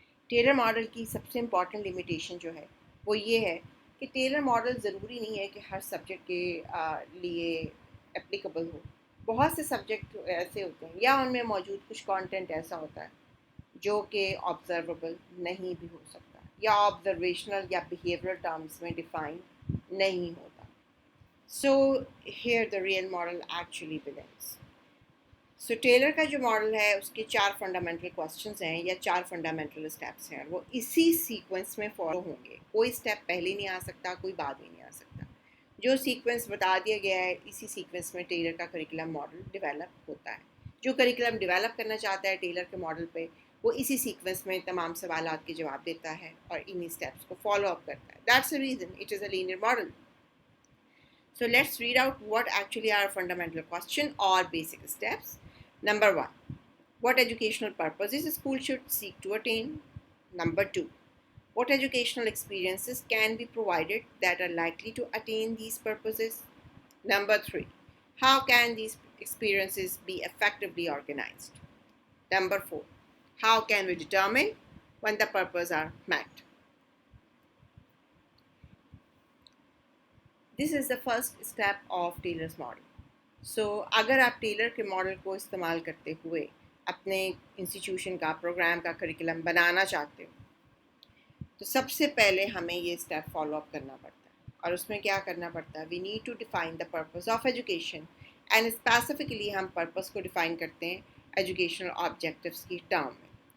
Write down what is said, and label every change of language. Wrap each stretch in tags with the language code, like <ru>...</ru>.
<ur>Tailor model کی سب سے important limitation جو ہے وہ یہ ہے کہ ٹیلر ماڈل ضروری نہیں ہے کہ ہر سبجیکٹ کے لیے اپلیکیبل ہو. بہت سے سبجیکٹ ایسے ہوتے ہیں یا ان میں موجود کچھ کانٹینٹ ایسا ہوتا ہے جو کہ آبزرویبل نہیں بھی ہو سکتا یا آبزرویشنل یا بیہیورل ٹرمز میں ڈیفائن نہیں ہوتا.</ur> <en>So here the real model actually begins.</en> <ur>So tailor کا جو ماڈل ہے اس کے 4 فنڈامنٹل کوسچنز ہیں یا 4 فنڈامنٹل اسٹیپس ہیں، اور وہ اسی سیکوینس میں فالو ہوں گے. کوئی اسٹیپ پہلے نہیں آ سکتا، کوئی بعد میں نہیں آ سکتا. جو سیکوینس بتا دیا گیا ہے اسی سیکوینس میں ٹیلر کا کریکولم ماڈل ڈیولپ ہوتا ہے. جو کریکولم ڈیولپ کرنا چاہتا ہے ٹیلر کے ماڈل پہ، وہ اسی سیکوینس میں تمام سوالات کے جواب دیتا ہے اور انہی اسٹیپس کو فالو اپ کرتا ہے.</ur> <en>That's the reason it is a linear model. So let's read out what actually are fundamental question or basic steps. Number 1. What educational purposes a school should seek to attain? Number 2. What educational experiences can be provided that are likely to attain these purposes? Number 3. How can these experiences be effectively organized? Number 4. How can we determine when the purposes are met? This is the first step of Taylor's model.</en> <ur>سو اگر آپ tailor کے model کو استعمال کرتے ہوئے اپنے institution کا programme کا کریکولم بنانا چاہتے ہو تو سب سے پہلے ہمیں یہ اسٹیپ فالو اپ کرنا پڑتا ہے. اور اس میں کیا کرنا پڑتا ہے؟</ur> <en>we need to define the purpose of education</en> <ur>and specifically ہم پرپز کو ڈیفائن کرتے ہیں ایجوکیشنل آبجیکٹیوس کی ٹرم میں.</ur>